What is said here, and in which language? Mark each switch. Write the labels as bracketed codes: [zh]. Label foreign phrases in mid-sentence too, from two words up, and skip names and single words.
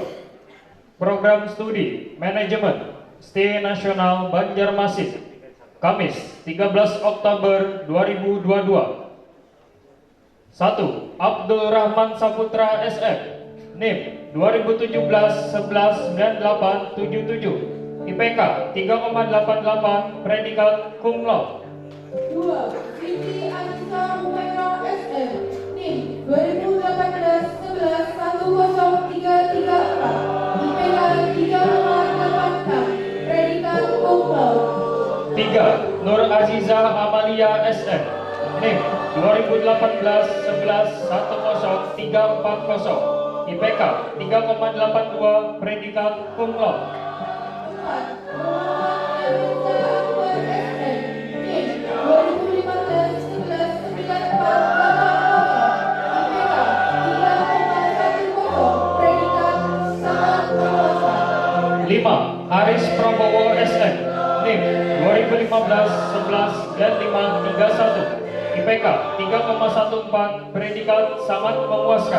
[id] Program studi manajemen STI Nasional Banjarmasin, Kamis 13 Oktober 2022. 1. Abdul Rahman Saputra SM NIM 2017 11 9877. IPK 3,88, predikat [la] cum laude. [id] 2. Siti Anissa Humaira SM NIM 2018 11 10334. IPK 3,86, predikat [la] cum laude. [id] 3. Nur Aziza Amalia SM NIM 2018-11-10340 IPK 3,82 predikat [la] cum laude. [id] 4. Muhammad Mirza Akbar SM, NIM 2015-11-9480 IPK 3,10 predikat sangat memuaskan. 5. Haris Prabowo SM, NIM 2015-11 dan 531 IPK 3,14 predikat sangat memuaskan.